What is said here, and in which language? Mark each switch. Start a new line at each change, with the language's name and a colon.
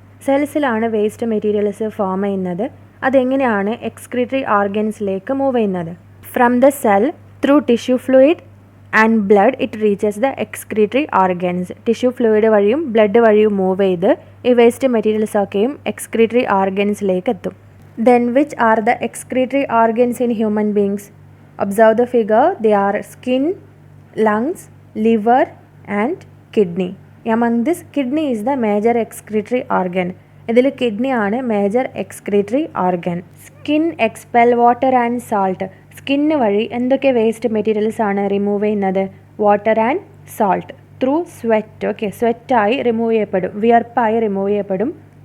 Malayalam: സെൽസിലാണ് waste materials form ചെയ്യുന്നത്. അതെങ്ങനെയാണ് excretory ഓർഗൻസിലേക്ക് move ചെയ്യുന്നത്?
English: From the cell through tissue fluid and blood it reaches the excretory organs.
Malayalam: Tissue fluid വഴിയും blood വഴിയും move ചെയ്ത് ഈ waste മെറ്റീരിയൽസൊക്കെയും excretory ഓർഗൻസിലേക്ക് എത്തും.
English: Then which are the excretory organs in human beings? Observe the figure. They are skin, lungs, liver and kidney. Among this, kidney is the major excretory organ.
Malayalam: ഇതിൽ kidney ആണ് major excretory organ.
English: Skin expel water and salt.
Malayalam: Skin വഴി എന്തൊക്കെ waste materials ആണ് remove ചെയ്യുന്നത്?
English: Water and salt through sweat.
Malayalam: Okay, സ്വെറ്റായി remove ചെയ്യപ്പെടും, വിയർപ്പായി remove ചെയ്യപ്പെടും.